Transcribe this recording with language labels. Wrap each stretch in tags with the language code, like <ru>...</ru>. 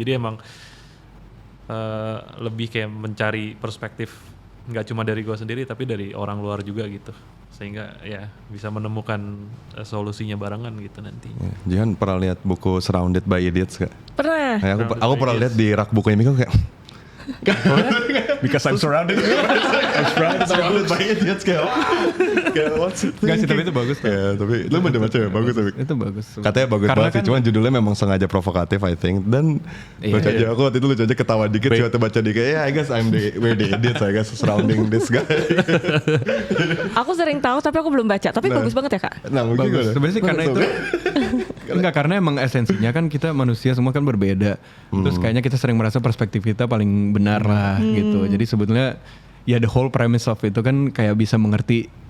<id>Jadi emang lebih kayak mencari perspektif nggak cuma dari gue sendiri tapi dari orang luar juga gitu, sehingga ya bisa menemukan solusinya barengan gitu nanti. Jihan pernah lihat buku Surrounded by Idiots gak? Pernah. Aku pernah lihat di rak bukunya Mika kayak</id> <en>Because I'm surrounded.</en> <id>Surrounded by Idiots kayak</id> <en>what's it?</en> <id>Gak sih, tapi itu bagus. Ya, tapi lu bener baca ya, bagus tapi. Itu bagus. Katanya bagus Karena banget sih, cuman judulnya memang sengaja provokatif</id> <en>I think.</en> <id>Dan lucu aja, aku waktu itu lucu aja ketawa dikit sih waktu baca dikit.</id> <en>I guess we're the idiots I guess surrounding this guy.</en> <id>Aku sering tahu tapi aku belum baca. Tapi bagus banget ya Kak. Nah mungkin Bagus. Sebenarnya sih karena itu enggak, karena emang esensinya kan kita manusia semua kan berbeda. Terus kayaknya kita sering merasa perspektif kita paling benar lah gitu. Jadi sebetulnya ya</id> <en>the whole premise of</en> <id>itu kan kayak bisa mengerti</id>